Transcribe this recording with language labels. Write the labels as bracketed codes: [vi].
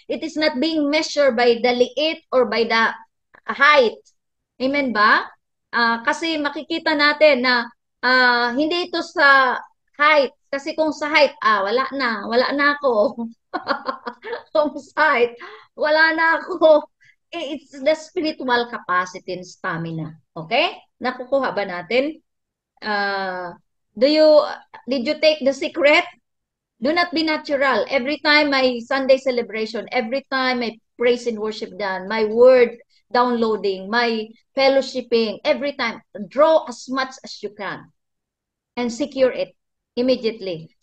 [en] It is not being measured by the liit or by the height. [tl] Amen ba? Kasi makikita natin na hindi ito sa height. Kasi kung sa height, wala na ako. Kung sa height, wala na ako. [en] It's the spiritual capacity and stamina. Okay? [tl] Nakukuha ba natin? [en] Did you take the secret? Do not be natural. Every time my Sunday celebration, every time my praise and worship done, my word downloading, my fellowshipping, every time, draw as much as you can and secure it immediately.